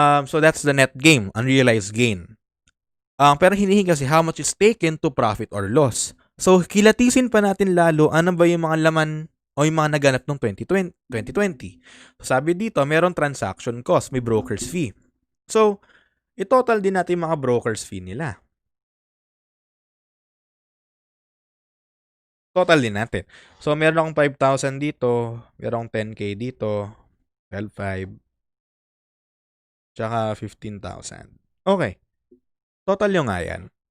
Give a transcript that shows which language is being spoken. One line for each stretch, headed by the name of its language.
English: So that's the net gain, unrealized gain.
Filipino: Pero hinihingi kasi
English: how much is taken to profit or loss.
Filipino: So, kilatisin pa natin lalo ano ba yung mga laman o yung mga naganap ng 2020. So, sabi dito, meron transaction cost, may broker's fee. So, i-total din natin yung mga broker's fee nila. Total din natin. So, meron akong 5,000 dito, meron akong 10K dito, 12,500, tsaka 15,000. Okay. Total yung nga yan.